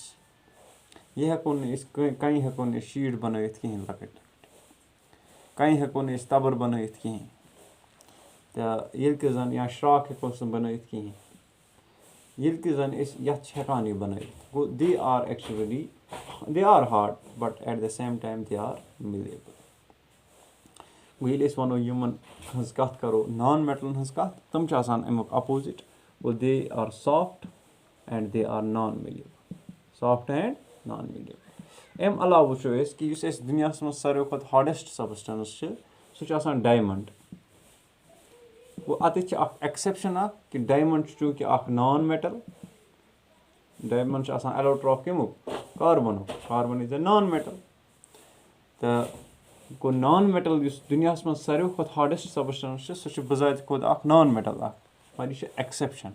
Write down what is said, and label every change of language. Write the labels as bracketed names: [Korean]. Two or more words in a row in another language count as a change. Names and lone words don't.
[Kashmiri] یہِ ہٮ۪کو نہٕ أسۍ کَنہِ ہٮ۪کو نہٕ أسۍ شیٖٹ بَنٲوِتھ کِہیٖنۍ لۄکٕٹۍ کَنہِ ہٮ۪کو نہٕ أسۍ تَبٕر بَنٲوِتھ کِہیٖنۍ تہٕ ییٚلہِ کہِ زَن یا شرٛاکھ ہٮ۪کوس نہٕ بَنٲوِتھ کِہیٖنۍ ییٚلہِ کہِ زَن أسۍ یَتھ چھِ ہٮ۪کان یہِ بَنٲوِتھ گوٚو [English] they are actually they are hard but at the same time they are malleable. [Kashmiri] گوٚو ییٚلہِ أسۍ وَنو یِمَن ہٕنٛز کَتھ کَرو نان میٹلَن ہٕنٛز کَتھ تِم چھِ آسان اَمیُک اَپوزِٹ گوٚو [English] they are soft and they are non malleable. [Kashmiri] اَمہِ علاوٕ وٕچھو أسۍ کہِ یُس اَسہِ دُنیاہَس منٛز ساروی کھۄتہٕ [English] hardest substance [Kashmiri] چھِ سُہ چھُ آسان ڈایمَنٛڈ. گوٚو اَتٮ۪تھ چھِ اَکھ ایٚکسیپشَن اَکھ کہِ ڈایمَنٛڈ چھُ چوٗنٛکہِ اَکھ [English] non metal [Kashmiri] ڈایمَنٛڈ چھُ آسان ایلوٹرٛاف کَمیُک کاربَنُک [English] carbon is a non metal [Kashmiri] تہٕ گوٚو [English] non metal [Kashmiri] یُس دُنیاہَس منٛز ساروی کھۄتہٕ [English] hardest substance [Kashmiri] چھِ سُہ چھُ بِذاتہِ خۄد اَکھ [English] non metal [Kashmiri] اَکھ مگر یہِ چھِ ایٚکسیپشَن.